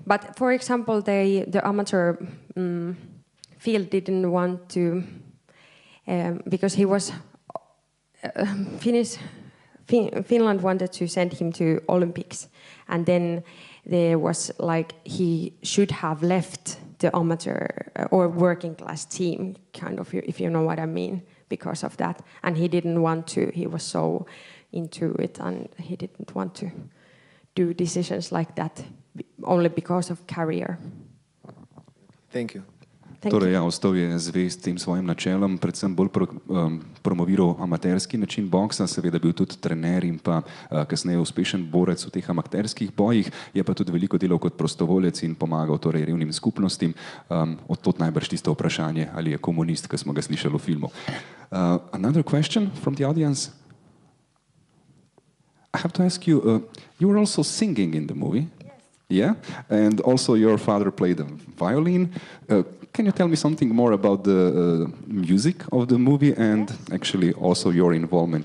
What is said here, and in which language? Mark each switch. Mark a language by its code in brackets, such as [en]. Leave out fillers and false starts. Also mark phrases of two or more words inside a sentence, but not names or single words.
[en] But for example, the amateur field didn't want to, because he was Finland wanted to send him to Olympics, and then there was like he should have left the amateur or working class team, kind of, if you know what I mean, because of that. And he didn't want to. He was so into it, and he didn't want to do decisions like that only because of career. Thank you. [sl] Torej, ja, ostal je zvest tem svojim načelom, predvsem bolj promoviral amaterski način boksa, seveda bil tudi trener in pa kasneje uspešen borec v teh amaterskih bojih, je pa tudi veliko delal kot prostovoljec in pomagal torej revnim skupnostim. Odtot najbrž tisto vprašanje, ali je komunist, ki smo ga slišali v filmu. [en] Another question from the audience? I have to ask you, you were also singing in the movie? Yeah, and also your father played the violin. Can you tell me something more about the music of the movie and actually also your involvement?